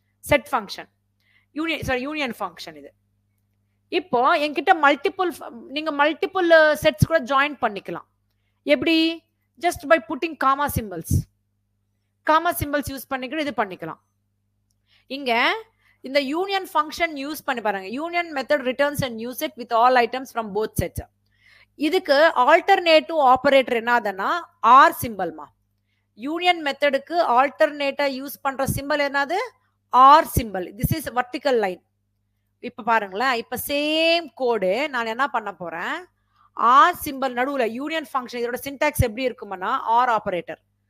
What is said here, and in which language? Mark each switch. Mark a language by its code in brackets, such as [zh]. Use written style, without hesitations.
[ta] Set function union function இது. இப்போ என்கிட்ட நீங்க மல்டிபிள் செட்ஸ் கூட ஜாயின் பண்ணிக்கலாம். எப்படி? Just by pudding gamma symbols use பண்ணிக்கிட்டு இது பண்ணிக்கலாம். இங்க இந்த யூனியன் ஃபங்க்ஷன் யூஸ் பண்ணி பாருங்க. [en] Union method returns a new set with all items from both sets. [ta] இதுக்கு ஆல்டர்னேட்டிவ் ஆபரேட்டர் என்னதுன்னா ஆர் சிம்பிள்மா. யூனியன் மெத்தடுக்கு ஆல்டர்னேட்டா யூஸ் பண்ற சிம்பிள் என்னது R simple. [en] This is vertical line. [ta] இப்ப பாருங்களேன், இப்ப சேம் கோடு நான் என்ன பண்ண போறேன் ஆர் சிம்பிள் நடுவுல யூனியன் ஃபங்க்ஷன் இதோட சின்டாக்ஸ் எப்படி இருக்கும்னா ஆர் ஆபரேட்டர்.